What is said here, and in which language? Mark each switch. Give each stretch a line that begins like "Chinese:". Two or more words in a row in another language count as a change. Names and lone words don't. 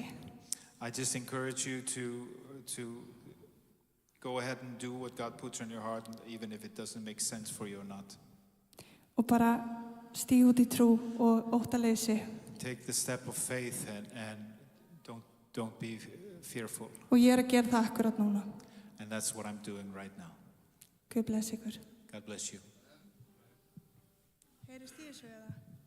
English: I just encourage you to go ahead and do what God puts on your heart, even if it doesn't make sense for you or not.
Icelandic: Og bara stíga út í trú og óttaleysi.
English: Take the step of faith and don't be fearful.
Icelandic: Og ég að gera það akkurat núna.
English: And that's what I'm doing right now.
Icelandic: Guð blessi ykkur.
English: God bless you.
Icelandic: Heyrist í þessu eða?